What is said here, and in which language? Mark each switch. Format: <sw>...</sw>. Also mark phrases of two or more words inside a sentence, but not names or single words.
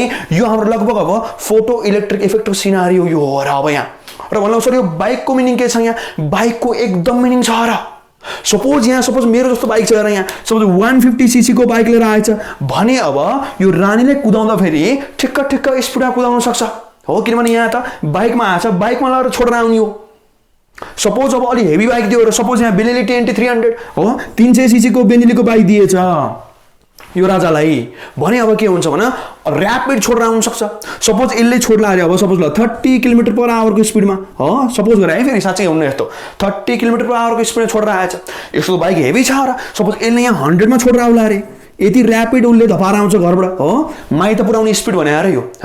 <ne>यो हाम्रो लगभग अब</ne> <en>photo electric</en> <ne>इफेक्टको सिनारियो यो हो र अब यहाँ र भन्नु सर यो बाइकको मिनिङ के छ, यहाँ बाइकको एकदम मिनिङ छ र सपोज मेरो जस्तो बाइक छ र यहाँ सपोज 150cc को बाइक लिएर आएछ भने अब यो रानीले कुदाउँदा फेरि ठिक्क स्पिडमा कुदाउन सक्छ हो, किनभने यहाँ त बाइकमा आएछ, बाइकमा लगाएर छोडेर आउने हो। सपोज अब अलि</ne> <en>heavy bike</en> <ne>दियो र सपोज यहाँ बेनेली TNT 300 हो 300cc को बेनेलीको बाइक दिएछ यो राजालाई भने अब के हुन्छ भने ऱ्यापिड छोडेर आउन सक्छ। सपोज यसले छोड्ला अरे अब सपोज ल 30 km/h को स्पिडमा हो, सपोज गरे है फेरि साँच्चै हुनु यस्तो 30 km/h को स्पिडमा छोडेर आएछ, यस्तो</ne> <en>bike heavy</en> <ne>छ र सपोज यसले यहाँ 100 मा छोडेर आउला अरे, यति ऱ्यापिड उसले धपाएर आउँछ घरबाट हो, माइत पुऱ्याउने स्पिड भने आएर यो हो।</ne>